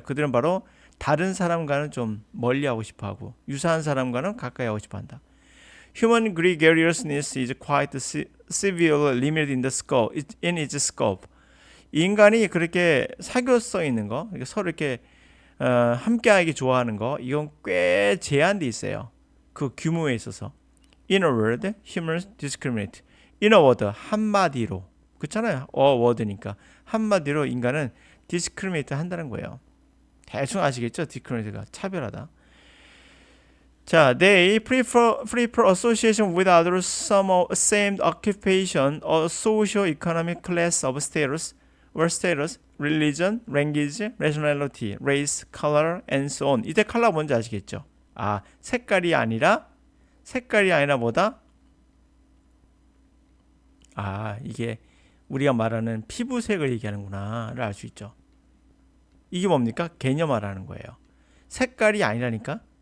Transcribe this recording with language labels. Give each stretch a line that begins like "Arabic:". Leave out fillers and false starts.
Korean: 그들은 바로 다른 사람과는 좀 멀리하고 싶어하고 유사한 사람과는 가까이 하고 싶어한다.
English: Human gregariousness is quite severely limited in its scope.
Korean: 인간이 그렇게 사교성 있는 거, 서로 이렇게 함께하기 좋아하는 거, 이건 꽤 제한돼 있어요. 그 규모에 있어서.
English: In a word, humans discriminate. In a word,
Korean: 한마디로. 그렇잖아요. word니까. 한마디로 인간은 discriminate 한다는 거예요. 대충 아시겠죠? discriminate가 차별하다.
English: 자, they prefer association with others, some same occupation, or socio-economic class of status, or status, religion, language, nationality, race, color, and so on.
Korean: 이때 컬러 뭔지 아시겠죠? 아, 색깔이 아니라 뭐다? 아, 이게 우리가 말하는 피부색을 얘기하는구나를 알 수 있죠. 이게 뭡니까? 개념화라는 거예요. 색깔이 아니라니까?